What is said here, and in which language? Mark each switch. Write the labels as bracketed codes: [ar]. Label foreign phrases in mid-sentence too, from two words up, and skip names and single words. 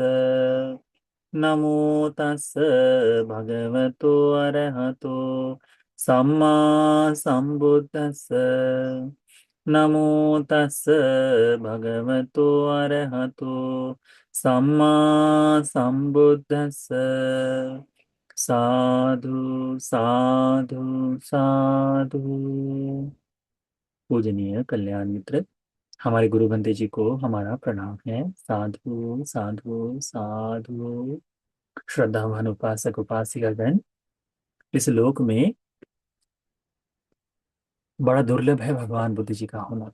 [pi] नमो तस् भगवतो अरहतो सम्मा संबुद्धस्स। नमो तस् भगवतो अरहतो सम्मा संबुद्धस्स। साधु साधु साधु। [hi] पूजनीय कल्याण मित्र, हमारे गुरु बंदे जी को हमारा प्रणाम है। [pi] साधु साधु साधु। [hi] श्रद्धावान उपासक उपासिकागण, इस लोक में बड़ा दुर्लभ है भगवान बुद्ध जी का होना।